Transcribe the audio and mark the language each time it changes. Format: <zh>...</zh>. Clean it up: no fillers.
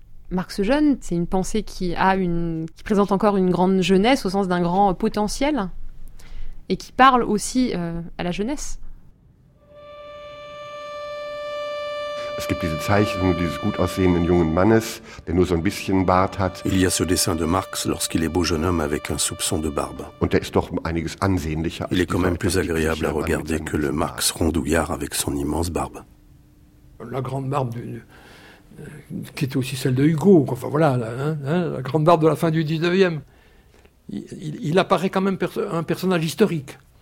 <fr>Marx jeune, c'est une pensée qui présente encore une grande jeunesse au sens d'un grand potentiel et qui parle aussi à la jeunesse.</fr> <de>Es gibt diese Zeichnung dieses gut aussehenden jungen Mannes, der nur so ein bisschen Bart hat.</de> <fr>Il y a ce dessin de Marx lorsqu'il est beau jeune homme avec un soupçon de barbe.</fr> <de>Und der ist doch einiges ansehnlicher.</de> <fr>Il est quand même plus agréable à regarder que le Marx rondouillard avec son immense barbe. La grande barbe qui était aussi celle de Hugo. Enfin voilà, la grande barbe de la fin du 19e. Il apparaît quand même un personnage historique.</fr>